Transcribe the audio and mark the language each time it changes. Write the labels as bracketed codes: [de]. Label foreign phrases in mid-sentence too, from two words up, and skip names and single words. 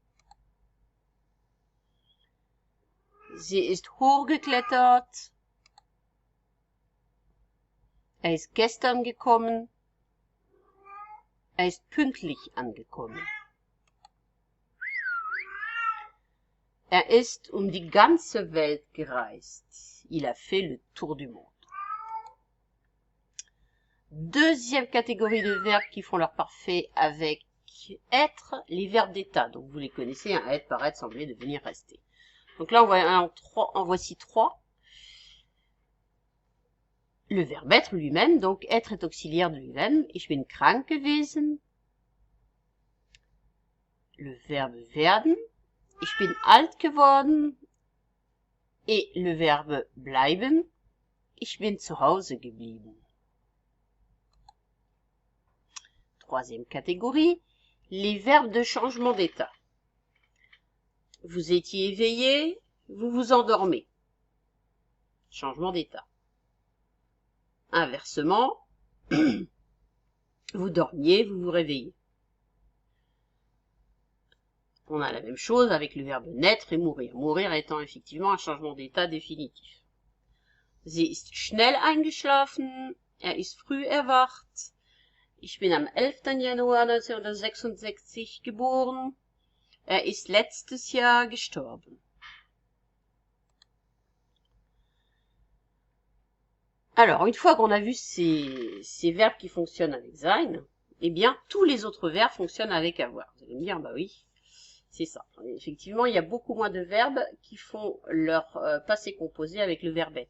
[de] Sie ist hochgeklettert. Er ist gestern gekommen. Er ist pünktlich angekommen. Er ist um die ganze Welt gereist. [fr] Il a fait le tour du monde. Deuxième catégorie de verbes qui font leur parfait avec être, les verbes d'état. Donc vous les connaissez, hein, être, paraître, sembler, devenir, rester. Donc là, en voici 3. Le verbe être lui-même, donc être est auxiliaire de lui-même. [de] Ich bin krank gewesen. [fr] Le verbe werden. [de] Ich bin alt geworden. [fr] Et le verbe bleiben. [de] Ich bin zu Hause geblieben. [fr] Troisième catégorie, les verbes de changement d'état. Vous étiez éveillé, vous vous endormez. Changement d'état. Inversement, vous dormiez, vous vous réveillez. On a la même chose avec le verbe naître et mourir. Mourir étant effectivement un changement d'état définitif. [de] Sie ist schnell eingeschlafen, er ist früh erwacht. Ich bin am 11. Januar 1966 geboren. Er ist letztes Jahr gestorben. [fr] Alors, une fois qu'on a vu ces verbes qui fonctionnent avec sein, eh bien, tous les autres verbes fonctionnent avec avoir. Vous allez me dire, bah oui, c'est ça. Effectivement, il y a beaucoup moins de verbes qui font leur passé composé avec le verbe être.